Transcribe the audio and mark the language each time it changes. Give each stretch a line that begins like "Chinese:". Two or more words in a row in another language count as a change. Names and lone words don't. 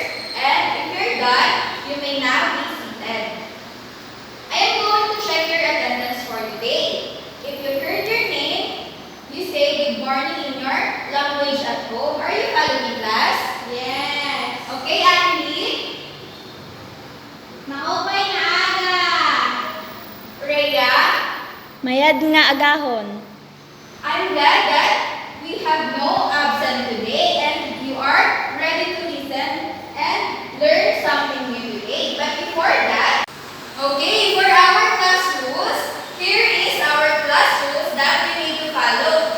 English: And if you're done, you may now be seated. I am going to check your attendance for today. If you heard your name, you say good morning in your language at home. Are you following, class? Yes. Okay, Annie,
Waray: Maupay na aga.
English: Rhea,
Kinaray-a: Mayad nga agahon.
English: I'm glad that we have no absent today and you are ready to listen and learn something new today. But before that, okay, for our class rules, here is our class rules that we need to follow.